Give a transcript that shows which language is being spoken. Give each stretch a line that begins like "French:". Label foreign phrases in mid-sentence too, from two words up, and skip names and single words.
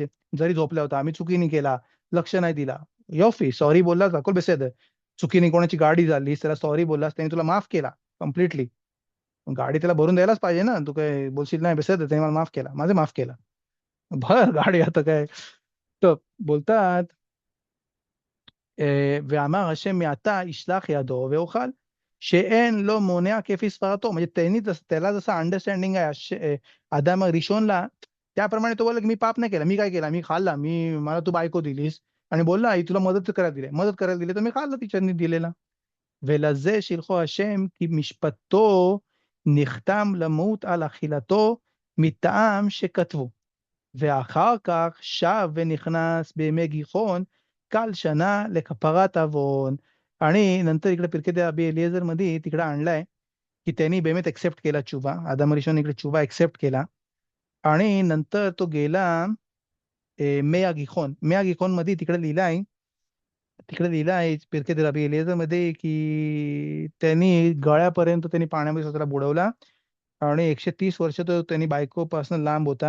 Marathi: जरी झोपला होता, आम्ही चुकीने केला, लक्ष नाही दिला, योफी सॉरी बोललास,
Hebrew: הכל בסדר.
Marathi: चुकीने कोणाची गाडी झाली, त्याला सॉरी बोललास, त्याने तुला माफ केला कम्प्लिटली. गाडी त्याला भरून द्यायलाच पाहिजे ना, तू काय बोलशील नाही बेसेद त्याने मला माफ केला, माझे माफ केला, भर गाडी आता काय. तर बोलतात
Hebrew: ואמר השם מעתה ישלח ידו ואוכל, שאין לו מונע כפי סברתו.
Marathi: म्हणजे त्याला जसं अंडरस्टँडिंग आहे आदाम रिशोनला, त्याप्रमाणे तो बोलला की मी पाप नाही केला, मी काय केला, मी खाल्ला, मला तू बायको दिलीस आणि बोलला आई तुला मदत करायला दिली तर मी खाल्लं तिच्यानी दिलेला.
Hebrew: ולזה שילחו השם כי משפטו נחתם למות על אכילתו מטעם שכתבו, ואחר כך שב ונכנס בימי גיחון כל שנה לכפרת עוון.
Marathi: आणि नंतर इकडे पिरके अबी एलिएझर मध्ये तिकडे आणलाय की त्यांनी बेमेत एक्सेप्ट केला चुबा, आदम रिशोन इकडे चुबा एक्सेप्ट केला, आणि नंतर तो गेला
Hebrew: מי גיחון
Marathi: मध्ये तिकडे लिहिला आहे पिरके अबी एलिएझर मध्ये की त्यांनी गळ्यापर्यंत त्यांनी पाण्यामध्ये स्वतःला बुडवला, आणि 130 वर्ष तो त्यांनी बायकोपासून लांब होता.